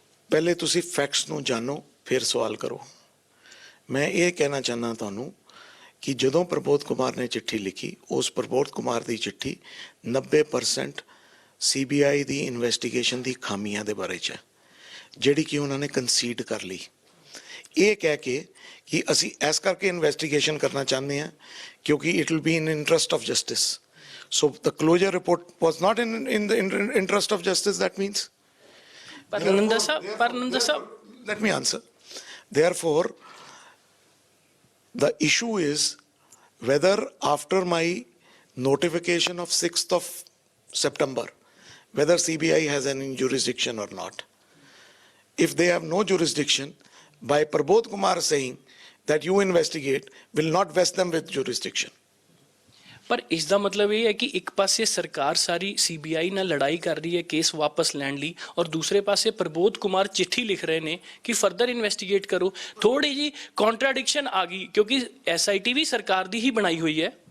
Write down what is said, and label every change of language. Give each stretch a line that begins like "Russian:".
Punjabi: ਪਹਿਲੇ ਤੁਸੀਂ ਫੈਕਟਸ ਨੂੰ ਜਾਣੋ ਫਿਰ ਸਵਾਲ ਕਰੋ। ਮੈਂ ਇਹ ਕਹਿਣਾ ਚਾਹੁੰਦਾ ਤੁਹਾਨੂੰ ਕਿ ਜਦੋਂ ਪ੍ਰਬੋਧ ਕੁਮਾਰ ਨੇ ਚਿੱਠੀ ਲਿਖੀ, ਉਸ ਪ੍ਰਬੋਧ ਕੁਮਾਰ ਦੀ ਚਿੱਠੀ 90% ਸੀਬੀਆਈ ਦੀ ਇਨਵੈਸਟੀਗੇਸ਼ਨ ਦੀ ਖਾਮੀਆਂ ਦੇ ਬਾਰੇ 'ਚ ਹੈ, ਜਿਹੜੀ ਕਿ ਉਹਨਾਂ ਨੇ ਕੰਸੀਡ ਕਰ ਲਈ। ਇਹ ਕਹਿ ਕੇ ਕਿ ਅਸੀਂ ਇਸ ਕਰਕੇ ਇਨਵੈਸਟੀਗੇਸ਼ਨ ਕਰਨਾ ਚਾਹੁੰਦੇ ਹਾਂ ਕਿਉਂਕਿ
English: It will be in interest of justice. So the closure report was not in the interest of justice, that means.
Punjabi: ਪਰ ਨੰਦਾ ਸਾਹਿਬ
English: Let me answer. Therefore, the issue is whether after my notification of 6th of September, whether CBI has any jurisdiction or not. If they have no jurisdiction, by Prabodh Kumar saying that you investigate will not vest them with jurisdiction.
Punjabi: ਪਰ ਇਸ ਦਾ ਮਤਲਬ ਇਹ ਹੈ ਕਿ ਇੱਕ ਪਾਸੇ ਸਰਕਾਰ ਸਾਰੀ CBI ਨਾਲ ਲੜਾਈ ਕਰ ਰਹੀ ਹੈ ਕੇਸ ਵਾਪਸ ਲੈਣ ਲਈ, ਔਰ ਦੂਸਰੇ ਪਾਸੇ ਪ੍ਰਬੋਧ ਕੁਮਾਰ ਚਿੱਠੀ ਲਿਖ ਰਹੇ ਨੇ ਕਿ ਫਰਦਰ ਇਨਵੈਸਟੀਗੇਟ ਕਰੋ। ਥੋੜੀ ਜੀ ਕੰਟਰਾਡਿਕਸ਼ਨ ਆ ਗਈ ਕਿਉਂਕਿ ਐਸਆਈਟੀ ਵੀ ਸਰਕਾਰ ਦੀ ਹੀ ਬਣਾਈ ਹੋਈ ਹੈ।